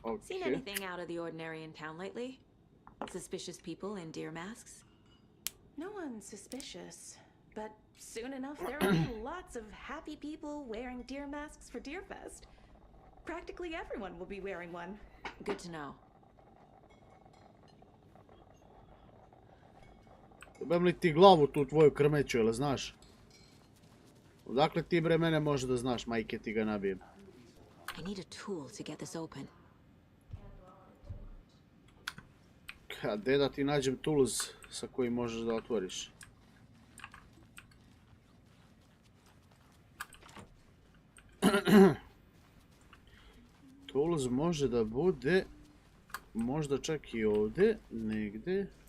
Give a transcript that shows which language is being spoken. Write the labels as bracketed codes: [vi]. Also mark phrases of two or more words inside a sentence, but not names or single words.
[en] Seen anything out of the ordinary in town lately? Suspicious people in deer masks? No one's suspicious, but soon enough there will be lots of happy people wearing deer masks for Deerfest. Practically everyone will be wearing one. Good to know. [sr] Jebem li ti glavu tu tvoju krmeću, jel znaš? Odakle ti bre mene može da znaš, majke ti ga nabijem. [en] I need a tool to get this open. [sr] Gde da ti nađem tools sa kojim možeš da otvoriš? Tools može da bude možda čak i ovdje, negdje.